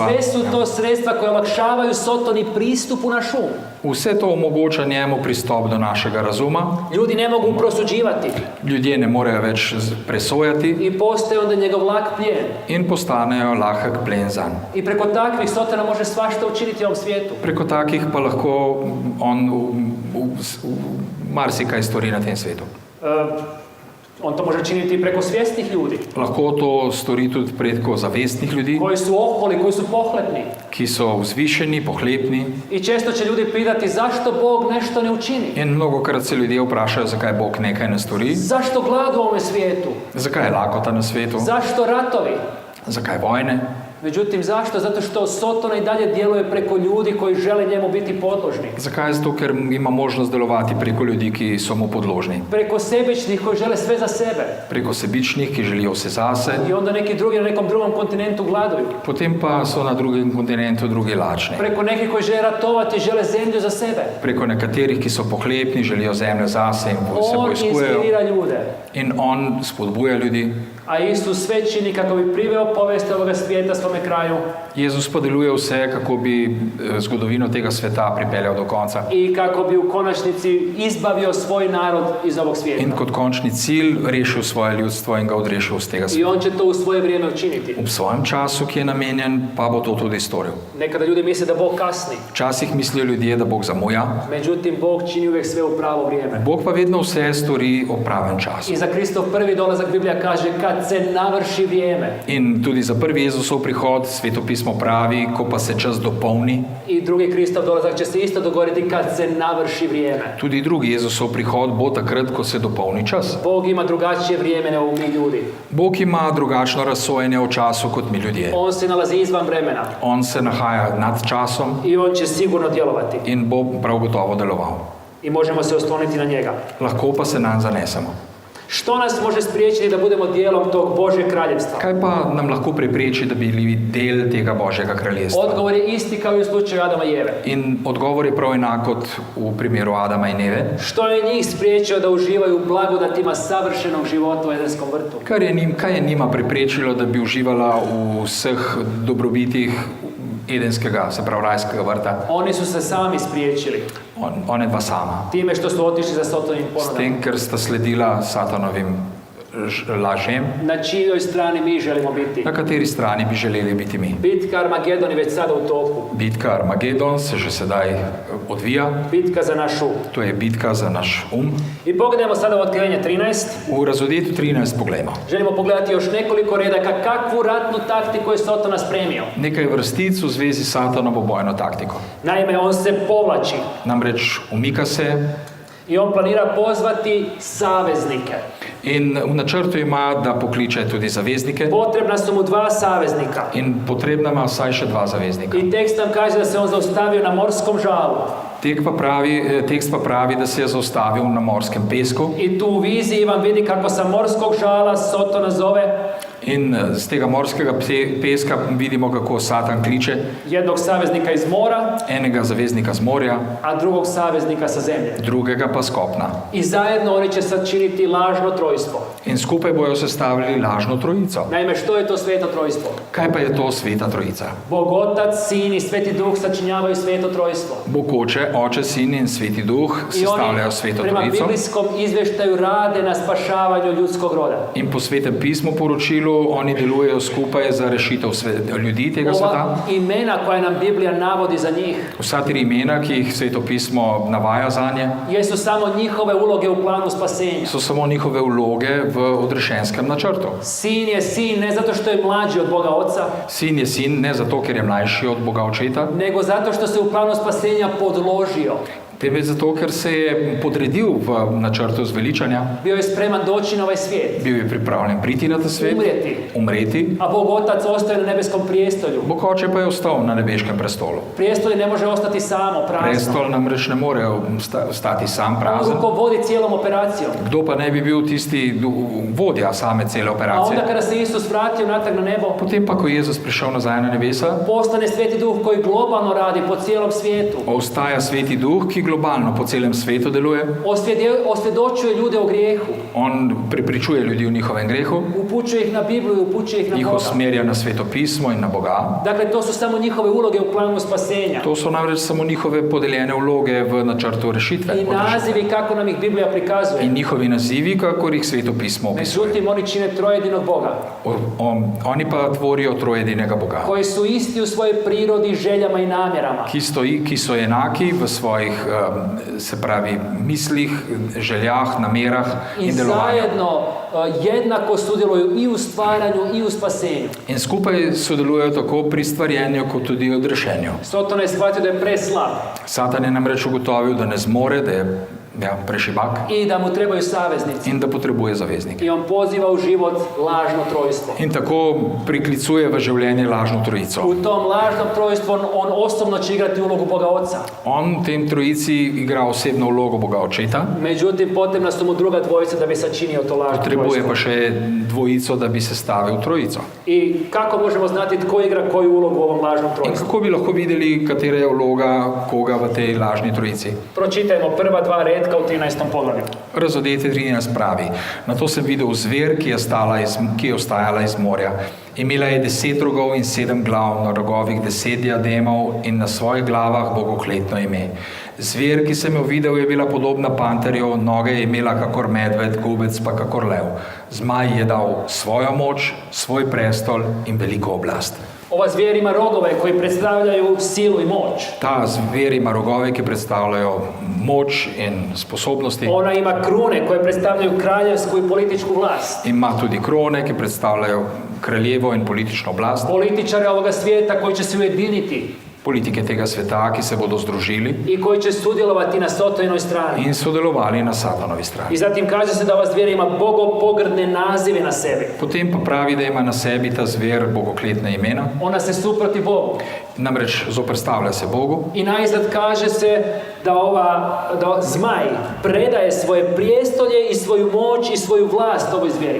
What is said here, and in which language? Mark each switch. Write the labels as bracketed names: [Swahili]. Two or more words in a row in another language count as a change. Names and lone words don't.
[Croatian] Sve su to sredstva koje olakšavaju Sotoni pristup u naš um. [Slovenian] Vse to omogoča njemu pristop do našega razuma. [Croatian] Ljudi ne mogu prosuđivati [Slovenian] Ljudje ne morejo več presojati [Croatian] i postaje onda njegov lak plijen. [Slovenian] in postanejo lahek plen zanj. [Croatian] I preko takvih Sotona može svašta učiniti u ovom svijetu. [Slovenian] Preko takih pa lahko on marsikaj stori na tem svetu. [Croatian] On to može činiti i preko svjesnih ljudi [Slovenian] Lahko to stori tudi preko zavestnih ljudi, [Croatian] koji su oholi, koji su pohlepni. [Slovenian] ki so vzvišeni, pohlepni. [Croatian] I često će ljudi pitati zašto Bog nešto ne učini? [Slovenian] In mnogokrat se ljudje vprašajo, zakaj Bog nekaj ne stori, [Croatian] Zašto glad u ovome svijetu? [Slovenian] zakaj je lakota na svetu, [Croatian] Zašto ratovi? [Slovenian] zakaj vojne. [Croatian] Međutim, zašto? Zato što Sotona i dalje djeluje preko ljudi koji žele njemu biti podložni. [Slovenian] Zakaj? Zato, ker ima možnost delovati preko ljudi, ki so mu podložni. [Croatian] Preko sebičnih koji žele sve za sebe. [Slovenian] Preko sebičnih, ki želijo vse zase. [Croatian] I onda neki drugi na nekom drugom kontinentu gladuju. [Slovenian] Potem pa so na drugem kontinentu drugi lačni. [Croatian] Preko nekih koji žele ratovati, žele zemlju za sebe. [Slovenian] Preko nekaterih, ki so pohlepni, želijo zemljo zase in se [Croatian] On [Slovenian] vojskujejo. [Croatian] inspirira ljude. [Slovenian] In on spodbuja ljudi. [Croatian] A Isus sve čini kako bi priveo povijest ovoga svijeta svome kraju [Slovenian] Jezus pa deluje vse, kako bi zgodovino tega sveta pripeljal do konca. [Croatian] i kako bi u konačnici izbavio svoj narod iz ovog [Slovenian] In [Croatian] svijeta. [Slovenian] kot končni cilj rešil svoje ljudstvo in ga odrešil iz tega [Croatian] I [Slovenian] sveta. [Croatian] on će to u svoje vrijeme učiniti. [Slovenian] V svojem času, ki je namenjen, pa bo to tudi storil. [Croatian] Nekada ljudi misle da Bog kasni, [Slovenian] Včasih mislijo ljudje, da Bog zamuja, [Croatian] međutim Bog čini uvijek sve u pravo vrijeme. [Slovenian] Bog pa vedno vse stori o pravem času. [Croatian] I za Kristov prvi dolazak Biblija kaže kad se navrši vrijeme. [Slovenian] In tudi za prvi Jezusov prihod svetopismo pravi, ko pa se čas dopolni, [Croatian] I drugi Kristov dolazak će se isto dogoditi kad se navrši vrijeme. [Slovenian] tudi drugi Jezusov prihod bo takrat, ko se dopolni čas. [Croatian] Bog ima drugačije vrijeme nego mi ljudi. [Slovenian] Bog ima drugačno razsojenje o času kot mi ljudje. [Croatian] On se nalazi izvan vremena [Slovenian] On se nahaja nad časom [Croatian] i on će sigurno djelovati. [Slovenian] in bo prav gotovo deloval. [Croatian] I možemo se osloniti na njega. [Slovenian] Lahko pa se nanj zanesemo. [Croatian] Što nas može spriječiti da budemo dijelom tog Božjeg kraljevstva? [Slovenian] Kaj pa nam lahko prepreči, da bi bili del tega Božjega kraljestva? [Croatian] Odgovor je isti kao i u slučaju Adama i Eve. [Slovenian] In odgovor je prav enak kot v primeru Adama in Eve. [Croatian] Što je njih spriječio da uživaju u blagodatima savršenog života u Edenskom vrtu? [Slovenian] Kaj je njima preprečilo, da bi uživala v vseh dobrobitih Edenskega, se pravi rajskega vrta? [Croatian] Oni su se sami spriječili [Slovenian] One dva sama. [Croatian] time što su otišli za Sotonim [Slovenian] S [Croatian] ponudama. [Slovenian] tem, ker sta sledila Satanovim lažem, [Croatian] Na čijoj strani mi želimo biti? [Slovenian] na kateri strani bi želeli biti mi. [Croatian] Bitka Armagedon je već sada u toku. [Slovenian] Bitka Armagedon se že sedaj odvija. [Croatian] Bitka za naš um. [Slovenian] To je bitka za naš [Croatian] I pogledajmo sada u Otkrivenje 13. [Slovenian] V razvodetu 13 poglejmo. [Croatian] Želimo pogledati još nekoliko redaka kakvu ratnu taktiku je Sotona spremio. [Slovenian] Nekaj vrstic v zvezi s Satanovo bojno taktiko. [Croatian] Naime, on se povlači [Slovenian] Namreč umika se [Croatian] i on planira pozvati saveznike. [Slovenian] in v načrtu ima, da pokliče tudi zaveznike [Croatian] Potrebna su mu dva saveznika. [Slovenian] in potrebna ima vsaj še dva zaveznika. [Croatian] I tekst nam kaže da se on zaustavio na morskom žalu. [Slovenian] Tekst pa pravi, da se je zaustavil na morskem pesku [Croatian] I tu u viziji vam vidi kako sa morskog žala Sotona zove [Slovenian] in z tega morskega peska vidimo, kako Satan kliče [Croatian] jednog saveznika iz mora, [Slovenian] enega zaveznika z morja, [Croatian] a drugog saveznika sa zemlje. [Slovenian] drugega pa s kopna. [Croatian] I zajedno oni će sačiniti lažno trojstvo. [Slovenian] In skupaj bojo sestavili lažno trojico. [Croatian] Naime, što je to sveto trojstvo? [Slovenian] Kaj pa je to sveta trojica? [Croatian] Bog Otac, Sin i Sveti Duh sačinjavaju sveto trojstvo. [Slovenian] Bog Oče, Sin in Sveti Duh [Croatian] I oni [Slovenian] sestavljajo sveto [Croatian] prema [Slovenian] trojico [Croatian] biblijskom izvještaju rade na spašavanju ljudskog roda. [Slovenian] in po svetem pismu poročilu oni delujejo skupaj za rešitev ljudi tega sveta. [Croatian] Ova imena koja nam Biblija navodi za njih [Slovenian] Vsa tri imena, ki jih sveto pismo navaja zanje, [Croatian] jesu samo njihove uloge u planu spasenja. [Slovenian] so samo njihove vloge v odrešenskem načrtu. [Croatian] Sin je sin ne zato što je mlađi od Boga Oca, [Slovenian] Sin je sin ne zato, ker je mlajši od Boga Očeta, [Croatian] nego zato što se u planu spasenja podložio. [Slovenian] temveč zato, ker se je podredil v načrtu zveličanja, [Croatian] Bio je spreman doći na ovaj svijet, [Slovenian] bil je pripravljen priti na ta svet, umreti, [Croatian] a Bog Otac ostaje na nebeskom prijestolju. [Slovenian] Bog Oče pa je ostal na nebeškem prestolu. [Croatian] Prijestolje ne može ostati samo, prazno. [Slovenian] Prestol namreč ne more ostati sam [Croatian] On [Slovenian] prazen. [Croatian] rukovodi cijelom operacijom. [Slovenian] Kdo pa ne bi bil tisti vodja same cele [Croatian] A [Slovenian] operacije? [Croatian] onda kada se Isus vratio natrag na nebo, [Slovenian] Potem pa, ko je Jezus prišel nazaj na nebesa, [Croatian] postane Sveti Duh koji globalno radi po cijelom svijetu. [Slovenian] ostaja Sveti Duh, ki globalno po celem svetu deluje. [Croatian] Osvjedočuje ljude o grijehu. [Slovenian] On prepričuje ljudi v njihovem grehu, [Croatian] Upućuje ih na Bibliju, upućuje ih na [Slovenian] jih [Croatian] Boga. [Slovenian] usmerja na sveto pismo in na Boga. [Croatian] Dakle, to su samo njihove uloge u planu spasenja. [Slovenian] To so namreč samo njihove podeljene vloge v načrtu rešitve. [Croatian] I nazivi kako nam ih Biblija prikazuje. [Slovenian] In njihovi nazivi, kakor jih sveto pismo opisuje. [Croatian] Međutim, oni čine trojedinog Boga, [Slovenian] Oni pa tvorijo trojedinega Boga, [Croatian] koji su isti u svojoj prirodi, željama i namjerama. [Slovenian] ki so enaki v svojih, se pravi, mislih, željah, namerah [Croatian] I [Slovenian] in delovanju. [Croatian] zajedno jednako sudjeluju i u stvaranju i u spasenju. [Slovenian] In skupaj sodelujejo tako pri stvarjenju, kot tudi odrešenju. [Croatian] Sotona je shvatio da je preslab. [Slovenian] Satan je namreč ugotovil, da ne zmore, da je prešibak [Croatian] i da mu trebaju saveznici. [Slovenian] in da potrebuje zaveznike. [Croatian] I on poziva u život lažno trojstvo. [Slovenian] In tako priklicuje v življenje lažno trojico. [Croatian] U tom lažnom trojstvu on osobno će igrati ulogu Boga Oca. [Slovenian] On tem trojici igra osebno vlogo Boga Očeta, [Croatian] Međutim, potrebna su mu druga dvojica da bi sačinio to lažno [Slovenian] potrebuje [Croatian] trojstvo. [Slovenian] pa še dvojico, da bi se stavil trojico. [Croatian] I kako možemo znati tko igra koju ulogu u ovom lažnom [Slovenian] In [Croatian] trojstvu? [Slovenian] kako bi lahko videli, katera je vloga koga v tej lažni trojici? [Croatian] Pročitajmo prva dva redka u 13. poglavlju. [Slovenian] Razodete 13 pravi. Nato sem videl zver, ki je ostajala iz morja. Imela je 10 rogov in 7 glav, na rogovih 10 diademov in na svojih glavah bogokletno ime. Zver, ki sem jo videl, je bila podobna panterju, noge je imela kakor medved, gobec pa kakor lev. Zmaj je dal svojo moč, svoj prestol in veliko oblast. [Croatian] Ova zvijer ima rogove koji predstavljaju silu i moć. [Slovenian] Ta zver ima rogove, ki predstavljajo moč in sposobnosti. [Croatian] Ona ima krune koje predstavljaju kraljevsku i političku vlast. [Slovenian] Ima tudi krone, ki predstavljajo kraljevo in politično oblast. [Croatian] Političare ovoga svijeta koji će se ujediniti [Slovenian] Politike tega sveta, ki se bodo združili [Croatian] i koji će sudjelovati na Sotojnoj strani. [Slovenian] in sodelovali na Satanovi [Croatian] I [Slovenian] strani. [Croatian] zatim kaže se da ova zvijer ima bogopogrdne nazive na sebi. [Slovenian] Potem pa pravi, da ima na sebi ta zver bogokletna imena, [Croatian] Ona se suproti Bogu. [Slovenian] namreč zoprstavlja se Bogu. [Croatian] I najzad kaže se da zmaj predaje svoje prijestolje i svoju moć i svoju vlast ovoj zvijeri.